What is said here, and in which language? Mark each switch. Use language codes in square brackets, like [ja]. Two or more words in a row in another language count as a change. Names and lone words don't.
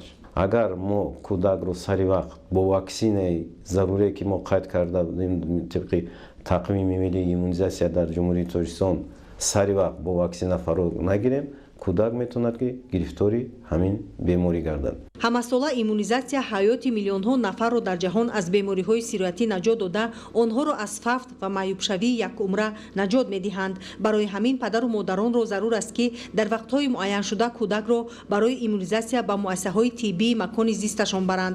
[fa] اگر ما کودک رو سری وقت با واکسن ضروری که ما قید کرده بودیم طبق تقویم ملی ایمونیزاسیا در جمهوری تاجیکستان سری وقت با واکسن فرا نگیریم کودک میتوند که گرفتاری همین بیماری گردد. [tg] ҳамасола иммунизатсия ҳаёти миллионҳо нафарро дар ҷаҳон аз бемориҳои сироятӣ наҷот дода, онҳоро аз фавт ва маъюбшавии якумра наҷот медиҳанд. барои ҳамин падару модаронро зарур аст ки дар вақтҳои муайяншуда кӯдакро барои иммунизатсия ба муассисаҳои тиббии макони зисташон баранд.